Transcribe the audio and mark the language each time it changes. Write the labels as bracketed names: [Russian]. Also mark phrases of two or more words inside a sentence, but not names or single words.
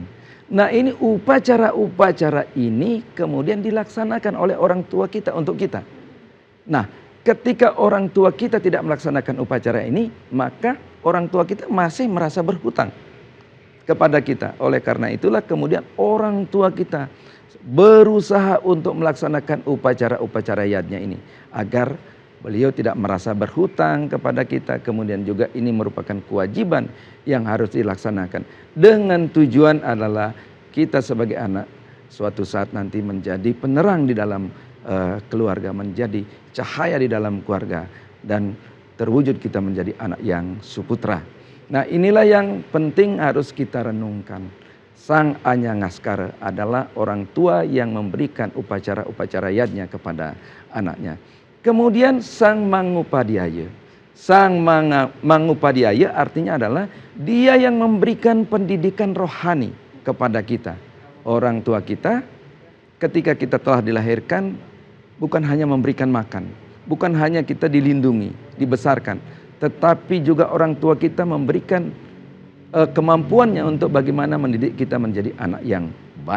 [Indonesian] Nah, ini upacara-upacara ini kemudian dilaksanakan oleh orang tua kita untuk kita. Nah, ketika orang tua kita tidak melaksanakan upacara ini, maka orang tua kita masih merasa berhutang kepada kita. Oleh karena itulah kemudian orang tua kita berusaha untuk melaksanakan upacara-upacara yadnya ini, agar beliau tidak merasa berhutang kepada kita. Kemudian juga ini merupakan kewajiban yang harus dilaksanakan. Dengan tujuan adalah kita sebagai anak suatu saat nanti menjadi penerang di dalam keluarga, menjadi cahaya di dalam keluarga, dan terwujud kita menjadi anak yang suputra. Nah, inilah yang penting harus kita renungkan. Sang Anyangaskara adalah orang tua yang memberikan upacara-upacara yadnya kepada anaknya. Kemudian Sang Mangupadhyaya. Sang Mangupadhyaya artinya adalah dia yang memberikan pendidikan rohani kepada kita. Orang tua kita ketika kita telah dilahirkan bukan hanya memberikan makan, bukan hanya kita dilindungi, dibesarkan, tetapi juga orang tua kita memberikan kemampuannya untuk bagaimana mendidik kita menjadi anak yang baik.